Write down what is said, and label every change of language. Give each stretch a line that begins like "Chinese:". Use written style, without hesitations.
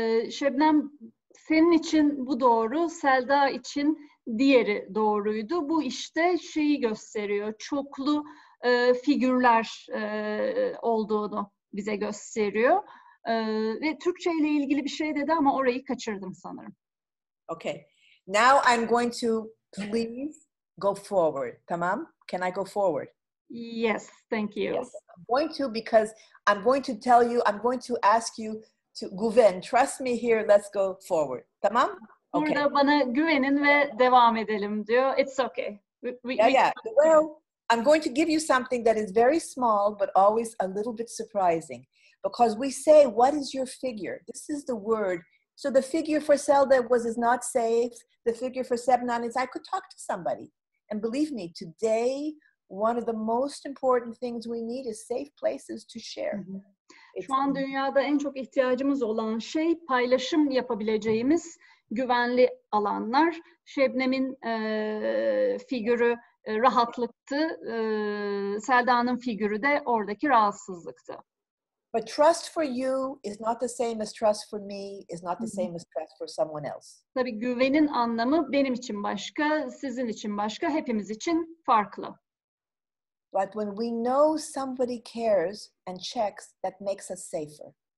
Turkish: Şebnem, senin için bu doğru, Selda için diğeri doğruydu. Bu işte şeyi gösteriyor, çoklu figürler olduğunu bize gösteriyor. Ve Türkçe ile ilgili bir şey dedi ama orayı kaçırdım sanırım.
English: Okay. Now I'm going to please go forward. Tamam? Can I go forward? Yes, thank you. Yes, I'm going to, because I'm going to tell you, I'm going to ask you to Guven, trust me here, let's go forward.
Turkish: Tamam? Okay. Burada bana güvenin ve devam edelim diyor.
English: It's okay. Well, I'm going to give you something that is very small, but always a little bit surprising. Because we say, what is your figure? This is the word. So the figure for Selda is not safe. The figure for Sebnan is I could talk to somebody. And believe me, today, one of the most important things we need is safe places to share.
Turkish: Şu an dünyada en çok ihtiyacımız olan şey paylaşım yapabileceğimiz güvenli alanlar. Şebnem'in figürü rahatlıktı. Selda'nın figürü de oradaki rahatsızlıktı.
English: But trust for you is not the same as trust for me, is not the same as trust for someone else.
Turkish: Tabii güvenin anlamı benim için başka, sizin için başka, hepimiz için farklı.
English: But when we know somebody cares and checks, that makes us safer.